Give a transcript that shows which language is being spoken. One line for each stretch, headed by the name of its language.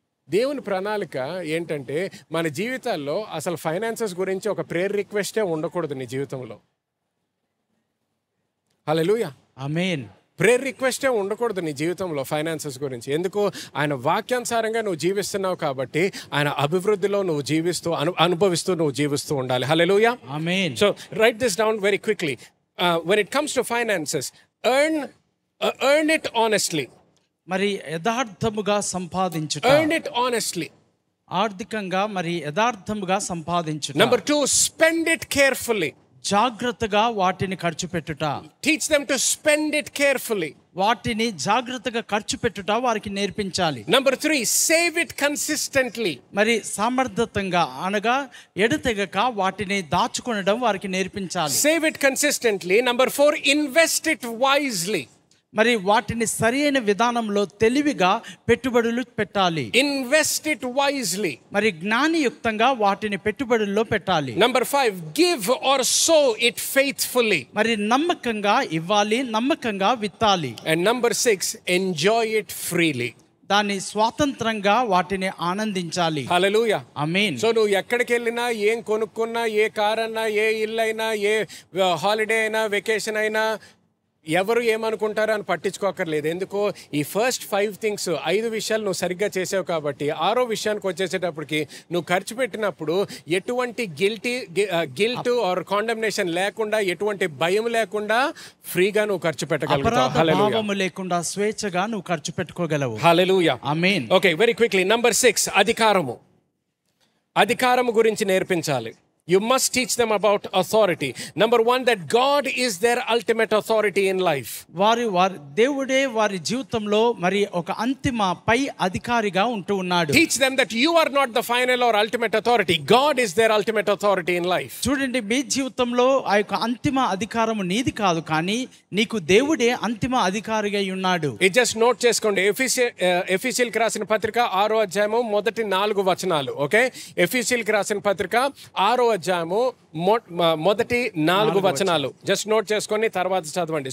Telugu: దేవుని ప్రణాళిక ఏంటంటే మన జీవితాల్లో అసలు ఫైనాన్సెస్ గురించి ఒక ప్రేయర్ రిక్వెస్టే ఉండకూడదు నీ జీవితంలో. హల్లెలూయా. ఆమేన్. ప్రేయర్ రిక్వెస్టే ఉండకూడదు నీ జీవితంలో ఫైనాన్సెస్ గురించి. ఎందుకు? ఆయన వాక్యానుసారంగా నువ్వు జీవిస్తున్నావు కాబట్టి ఆయన అభివృద్ధిలో నువ్వు జీవిస్తూ అనుభవిస్తూ నువ్వు జీవిస్తూ ఉండాలి. హల్లెలూయా. ఆమేన్.
English: So write this down very quickly. when it comes to finances, earn it honestly.
Telugu: మరి యథార్థముగా సంపాదించుట.
English: earn it honestly.
Telugu: ఆర్థికంగా మరి యథార్థముగా సంపాదించుట.
English: Number 2, spend it carefully.
Telugu: జాగ్రత్తగా వాటిని ఖర్చు పెట్టుట.
English: Teach them to spend it carefully.
Telugu: వాటిని జాగ్రత్తగా ఖర్చు పెట్టుట వారికి నేర్పించాలి.
English: Number 3, save it consistently.
Telugu: మరి సమర్థతంగా అనగా ఎడతెగక వాటిని దాచుకొనడం వారికి నేర్పించాలి.
English: Save it consistently. Number 4, invest it wisely.
Telugu: మరి వాటిని సరైన విధానంలో తెలివిగా పెట్టుబడులు పెట్టాలి.
English: Invest it wisely.
Telugu: మరి జ్ఞానయుక్తంగా వాటిని పెట్టుబడుల్లో పెట్టాలి.
English: Number 5, give or sow it faithfully.
Telugu: మరి నమ్మకంగా ఇవ్వాలి, నమ్మకంగా విత్తాలి.
English: And number 6, enjoy it freely.
Telugu: దాన్ని స్వాతంత్రంగా వాటిని ఆనందించాలి. హల్లెలూయా. ఆమేన్. సో నువ్వు ఎక్కడికి వెళ్ళినా, ఏం కొనుక్కున్నా, ఏ కార్ అన్నా, ఏ ఇల్లు అయినా, ఏ హాలిడే అయినా, వెకేషన్ అయినా, ఎవరు ఏమనుకుంటారో అని పట్టించుకోకర్లేదు. ఎందుకో ఈ ఫస్ట్ 5 థింగ్స్, 5 విషయాలు నువ్వు సరిగ్గా చేసావు కాబట్టి 6వ విషయానికి వచ్చేసేటప్పటికి నువ్వు ఖర్చు పెట్టినప్పుడు ఎటువంటి
English: guilt or condemnation
Telugu: లేకుండా, ఎటువంటి భయం లేకుండా ఫ్రీగా నువ్వు ఖర్చు పెట్టగలుగుతావు. హల్లెలూయా. భావము లేకుండా స్వేచ్ఛగా నువ్వు ఖర్చు పెట్టుకోగలవు. హల్లెలూయా. ఆమేన్. Okay,
English: Very quickly.
Telugu: నంబర్ 6, అధికారము గురించి నేర్పించాలి.
English: You must teach them about authority. Number 1, that God is their ultimate authority in life.
Telugu: వారి దేవుడే వారి జీవితంలో మరి ఒక అంతిమ పై అధికారిగా ఉంటూ ఉన్నాడు.
English: Teach them that you are not the final or ultimate authority. God is their ultimate authority in life.
Telugu: చూడండి, మీ జీవితంలో ఆ యొక్క అంతిమ అధికారము నీది కాదు, కానీ నీకు దేవుడే అంతిమ అధికారిగా ఉన్నాడు. ఇది జస్ట్ నోట్ చేసుకోండి. ఎఫెసీయులకు రాసిన పత్రిక 6వ అధ్యాయము మొదటి 4 వచనాలు. ఓకే, ఎఫెసీయులకు రాసిన పత్రిక 6వ అధ్యాయము మొదటి 4 వచనాలు జస్ట్ నోట్ చేసుకొని తర్వాత చదవండి.